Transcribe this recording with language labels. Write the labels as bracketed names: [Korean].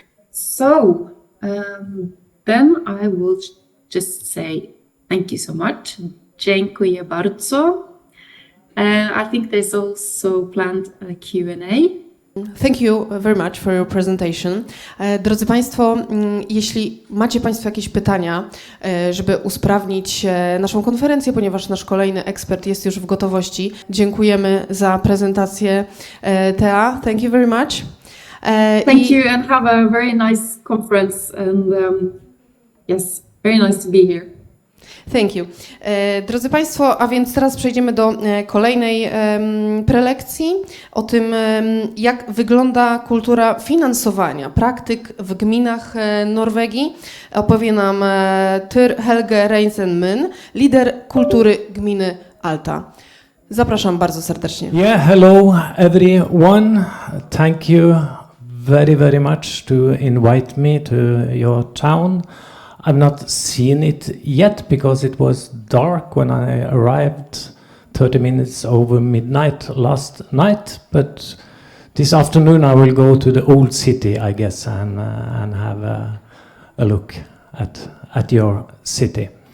[English] So then I will just say thank you so much. [Polish] Dziękuję bardzo. [English] I think there's also planned a Q&A. Thank you very much for your presentation. [Polish] Drodzy Państwo, jeśli macie Państwo jakieś pytania, żeby usprawnić naszą konferencję, ponieważ nasz kolejny ekspert jest już w gotowości, dziękujemy za prezentację Thea. [English] Thank you very much. Thank you and have a very nice conference and yes, very nice to be here. Thank you. [Polish] Drodzy Państwo, a więc teraz przejdziemy do kolejnej prelekcji o tym, jak wygląda kultura finansowania praktyk w gminach Norwegii. Opowie nam Tyr Helge Reinsen-Myn, lider kultury gminy Alta. Zapraszam bardzo serdecznie. [English] Yeah, hello everyone. Thank you very, very much to invite me to your town. I've not seen it yet because it was dark when I arrived 30 minutes over midnight last night, but this afternoon I will go to the old city, I guess, and have a look at your city.